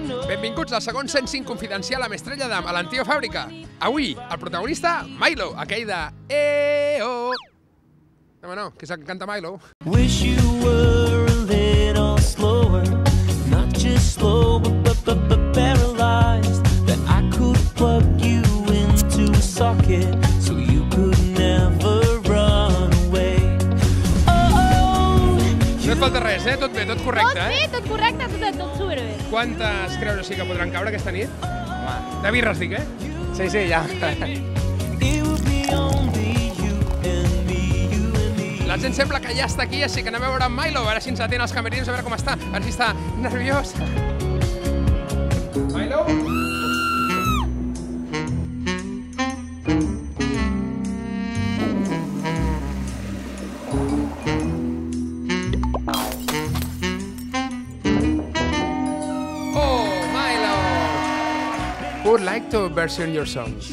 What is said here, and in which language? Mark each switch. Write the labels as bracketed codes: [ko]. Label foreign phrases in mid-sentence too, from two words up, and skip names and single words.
[ca] Benvinguts al segon 105 Confidencial amb Estrella Damm a l'antiga fàbrica. Avui, el protagonista, Milow, aquell de EO. No, que és el que canta Milow. [en] Wish you were a little slower, not just slow, but paralyzed. That I could plug you into a socket, so you could never run away. [ca] No et falta res, eh? Tot bé, tot correcte, eh? Tot correcte, tot superbé. Quantes creus així que podran caure aquesta nit? Home, de birres dic, eh? Sí, ja. [en] It would be only you and me, you and me. [ca] La gent sembla que ja està aquí, així que anem a veure en Milow, a veure si ens atén als camerins, a veure com està, a veure si està nerviós. Milow? [en] Who would like to version your songs?